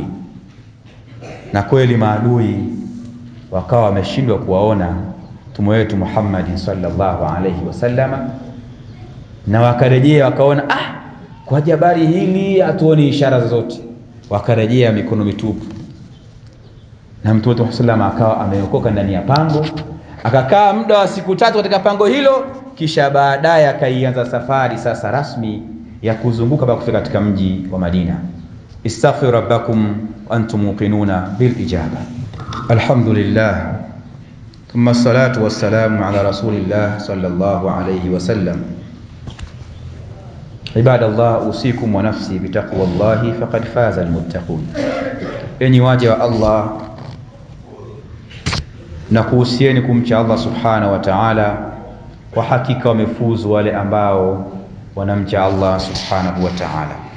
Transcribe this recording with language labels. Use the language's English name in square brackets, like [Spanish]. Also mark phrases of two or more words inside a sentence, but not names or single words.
[Swahili] Na kweli maadui wakawa wameshindwa kuwaona mtume wetu Muhammad [Arabic] صلى الله عليه وسلم, [Swahili] na wakarejea wakaona kwa jabari hili hatuoni ishara zozote, wakarejea mikono mitupu. na Mtume Muhammad [Arabic] صلى الله عليه وسلم [Swahili] akawa ameokoka ndani ya pango, akakaa muda wa siku 3 katika pango hilo, kisha baadaye akaianza safari sasa rasmi ya kuzunguka mpaka kufika katika mji wa Madina. [Arabic] استغفروا ربكم أنتم موقنون بالإجابة. الحمد لله، ثم الصلاة والسلام على رسول الله صلى الله عليه وسلم. عباد الله، أوصيكم ونفسي بتقوى الله فقد فاز المتقون. [Swahili] Enyi waja wa Allah, na kuhusieni kumcha Allah [Arabic] سبحانه وتعالى, [Swahili] kwa hakika wamefuzu wale ambao wanamcha Allah [Arabic] سبحانه وتعالى.